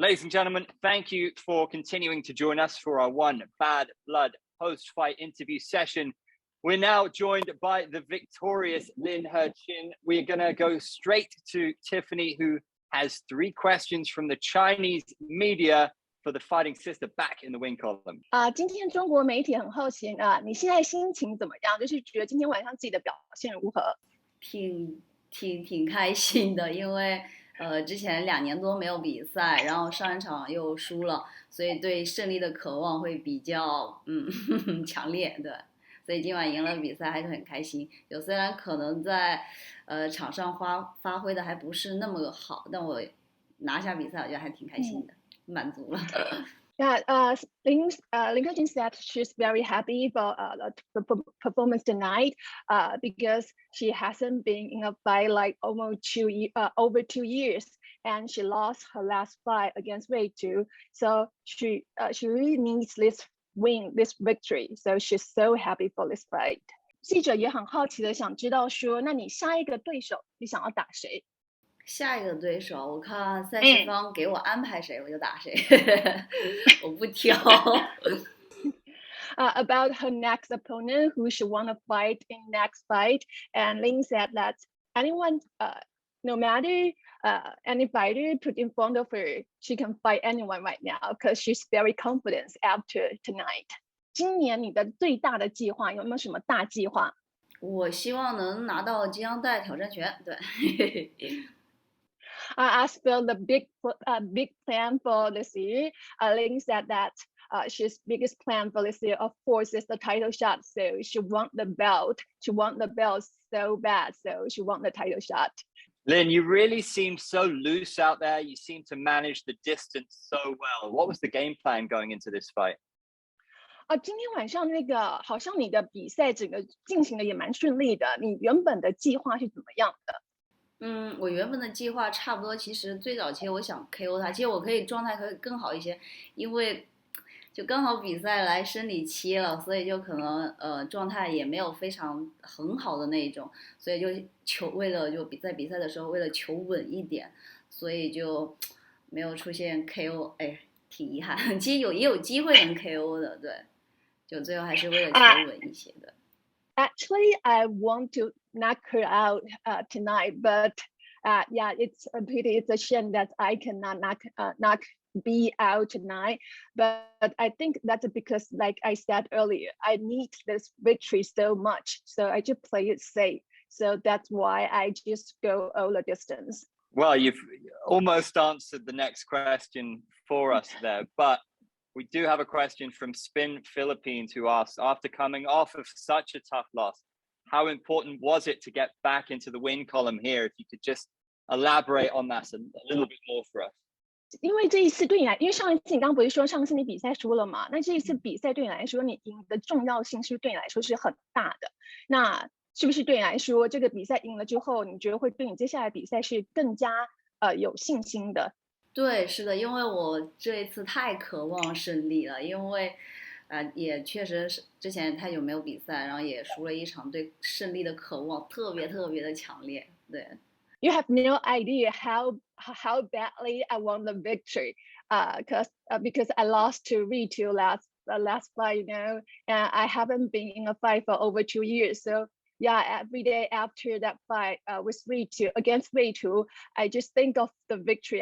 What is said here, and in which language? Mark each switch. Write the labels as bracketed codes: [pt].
[en] Ladies and gentlemen, thank you for continuing to join us for our One Bad Blood post-fight interview session. We're now joined by the victorious Lin Heqin. We're going to go straight to Tiffany, who has 3 questions from the Chinese media for the fighting sister back in the win column. [zh] 今天中国媒体很好奇你现在心情怎么样？就是觉得今天晚上自己的表现如何？挺开心的，因为之前2年多没有比赛，然后上一场又输了，所以对胜利的渴望会比较强烈，对，所以今晚赢了比赛还是很开心。有虽然可能在场上发挥的还不是那么好，但我拿下比赛，我觉得还挺开心的，满足了。 [en] Yeah, Lin Heqin said she's very happy for the performance tonight because she hasn't been in a fight like almost over 2 years, and she lost her last fight against Wei Tu. So she really needs this victory. So she's so happy for this fight. [zh] 记者也很好奇的想知道说，那你下一个对手你想要打谁？下一个对手，我看赛事方给我安排谁，我就打谁，我不挑。 [en] About her next opponent, who she want to fight in next fight, and Lin said that anyone, no matter any fighter put in front of her, she can fight anyone right now because she's very confident after tonight. [zh] 今年你的最大的计划有没有什么大计划？我希望能拿到金腰带挑战权，对。 [en] As for the big plan for this year, Lin said that she's biggest plan for this year, of course, is the title shot. So she want the belt. She want the belt so bad. So she want the title shot. Lin, you really seem so loose out there. You seem to manage the distance so well. What was the game plan going into this fight? [zh] 今天晚上那个好像你的比赛整个进行的也蛮顺利的。你原本的计划是怎么样的？我原本的计划差不多，其实最早期我想 KO 他，其实我状态可以更好一些，因为就刚好比赛来生理期了，所以就可能状态也没有非常很好的那一种，所以就为了在比赛的时候为了求稳一点，所以就没有出现 KO， 哎，挺遗憾。其实也有机会能 KO 的，对，就最后还是为了求稳一些的。 [en] Actually, I want to knock her out tonight, but yeah, it's a pity. It's a shame that I cannot knock Bi out tonight. But I think that's because, like I said earlier, I need this victory so much, so I just play it safe. So that's why I just go all the distance. Well, you've almost answered the next question for us there, but we do have a question from Spin Philippines, who asks, after coming off of such a tough loss, how important was it to get back into the win column here? If you could just elaborate on that a little bit more for us. [zh] 因为这一次对你来，因为上一次你刚刚不是说上次你比赛输了嘛？那这一次比赛对你来说，你赢的重要性是不是对你来说是很大的？那是不是对你来说，这个比赛赢了之后，你觉得会对你接下来比赛是更加有信心的？对，是的，因为我这一次太渴望胜利了，因为也确实是之前太久没有比赛，然后也输了一场，对胜利的渴望特别的强烈。对。 [en] You have no idea how badly I want the victory, because I lost to Ritu last fight, you know, and I haven't been in a fight for over 2 years. So yeah, every day after that fight with against Ritu, I just think of the victory.